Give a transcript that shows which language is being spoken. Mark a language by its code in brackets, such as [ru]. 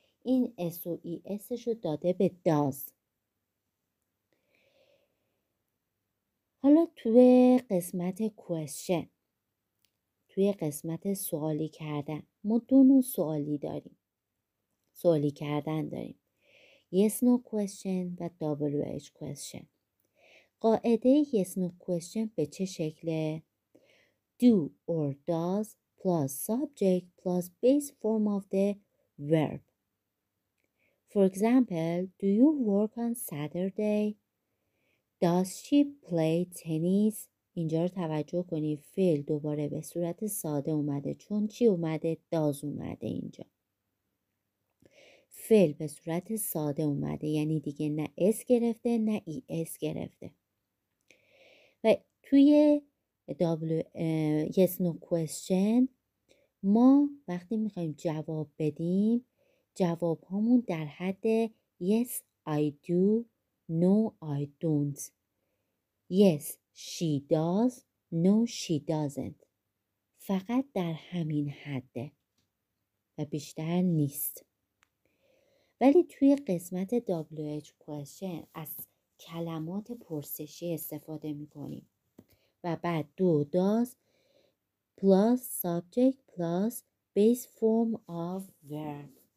[fa] این اس و ای اسش رو داده به does. حالا توی قسمت question، توی قسمت سوالی کردن، ما دو نوع سوالی کردن داریم. [en] yes no question و WH question. [fa] قاعده [en] yes no question [fa] به چه شکله؟ [en] do or does plus subject plus base form of the verb. For example, do you work on Saturday? Does she play tennis? [fa] اینجا رو توجه کنید فعل دوباره به صورت ساده اومده چون چی اومده؟ does اومده. اینجا فعل به صورت ساده اومده یعنی دیگه نه اس گرفته نه ای اس گرفته. و توی yes no question ما وقتی میخوایم جواب بدیم جواب هامون در حد [en] yes I do, no I don't, yes she does, no she doesn't. [fa] فقط در همین حده و بیشتر نیست. ولی توی قسمت WH question از کلمات پرسشی استفاده میکنیم و بعد [en] do does plus subject plus base form of verb.